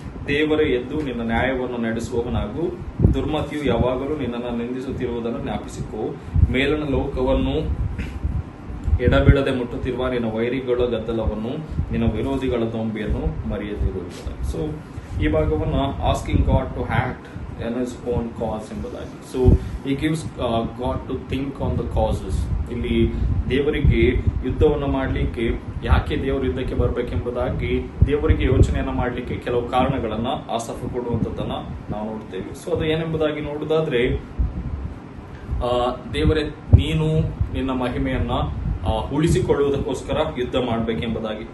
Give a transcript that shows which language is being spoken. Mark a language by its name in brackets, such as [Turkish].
[Kannada] ದೇವರೇ ಎದ್ದು ನಿನ್ನ ನ್ಯಾಯವನ್ನು ನಡೆಸುವವನಾಗು. ದುರ್ಮತಿಯು ಯಾವಾಗಲೂ ನಿನ್ನನ್ನು ನಿಂದಿಸುತ್ತಿರುವುದನ್ನು ಜ್ಞಾಪಿಸಿಕೋ. ಮೇಲನ ಲೋಕವನ್ನು ಎಡಬಿಡದೆ ಮುಟ್ಟುತ್ತಿರುವ ನಿನ್ನ ವೈರಿಗಳ ಗದ್ದಲವನ್ನು, ನಿನ್ನ ವಿರೋಧಿಗಳ ದೊಂಬಿಯನ್ನು ಮರೆಯದಿರುವುದಾಗಿ. [English] so [Kannada] ಈ ಭಾಗವನ್ನ [English] asking God to act in his own cause [Kannada] ಎಂಬುದಾಗಿ. [English] So he gives God to think on the causes. [Kannada] ಇಲ್ಲಿ ದೇವರಿಗೆ ಯುದ್ಧವನ್ನು ಮಾಡಲಿಕ್ಕೆ, ಯಾಕೆ ದೇವರು ಯುದ್ಧಕ್ಕೆ ಬರಬೇಕೆಂಬುದಾಗಿ ದೇವರಿಗೆ ಯೋಚನೆಯನ್ನ ಮಾಡಲಿಕ್ಕೆ ಕೆಲವು ಕಾರಣಗಳನ್ನ ಆಸಾಫ ಕೊಡುವಂಥದ್ದನ್ನ ನಾವು ನೋಡ್ತೇವೆ. ಸೊ ಅದು ಏನೆಂಬುದಾಗಿ ನೋಡುವುದಾದ್ರೆ, ದೇವರೇ ನೀನು ನಿನ್ನ ಮಹಿಮೆಯನ್ನ ಉಳಿಸಿಕೊಳ್ಳುವುದಕ್ಕೋಸ್ಕರ ಯುದ್ಧ ಮಾಡಬೇಕೆಂಬುದಾಗಿ.